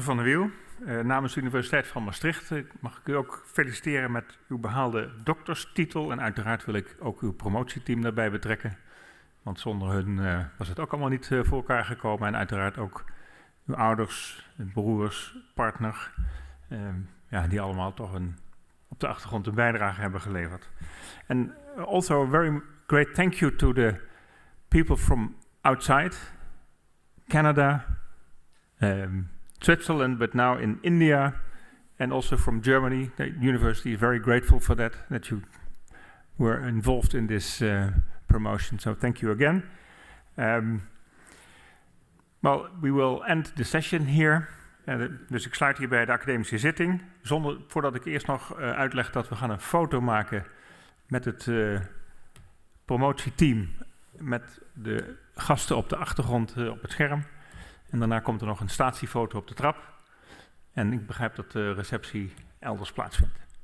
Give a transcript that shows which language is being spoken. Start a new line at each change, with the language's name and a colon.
Dutch: van der Wiel, namens de Universiteit van Maastricht mag ik u ook feliciteren met uw behaalde dokterstitel. En uiteraard wil ik ook uw promotieteam daarbij betrekken. Want zonder hun was het ook allemaal niet voor elkaar gekomen. En uiteraard ook uw ouders, broers, partner. Die allemaal toch op de achtergrond een bijdrage hebben geleverd.
English: And also a very great thank you to the people from outside Canada, Switzerland, but now in India, and also from Germany. The university is very grateful for that you were involved in this promotion. So thank you again. Well, we will end the session here.
Dutch: Dus ik sluit hierbij de academische zitting. Voordat ik eerst nog uitleg dat we gaan een foto maken met het promotieteam, met de gasten op de achtergrond op het scherm. En daarna komt er nog een statiefoto op de trap. En ik begrijp dat de receptie elders plaatsvindt.